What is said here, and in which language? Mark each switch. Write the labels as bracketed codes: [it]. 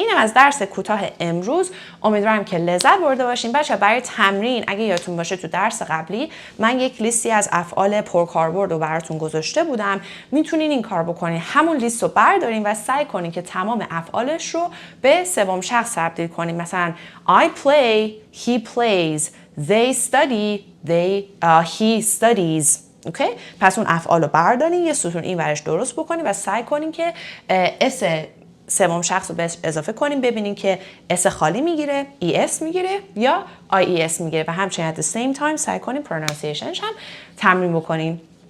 [fa] اینم از درس کوتاه امروز. امیدوارم که لذت برده باشین. بچه برای تمرین اگه یادتون باشه تو درس قبلی من یک لیستی از افعال پرکاربرد رو براتون گذاشته بودم. میتونین این کار بکنین، همون لیست رو بردارین و سعی کنین که تمام افعالش رو به سوم شخص تبدیل کنین. [en] مثلا I play, he plays, they study, he studies. [fa] اوکی؟ پس اون افعال رو بردارین، یه ستون این ورش درست بکنین و سعی کنین که اس سوم شخص رو بهش اضافه کنیم، ببینیم که اس خالی میگیره، es میگیره یا ies میگیره و همچنین [en] at the same time [fa] سعی کنیم پرونانسیشنش هم تمرین بکنیم.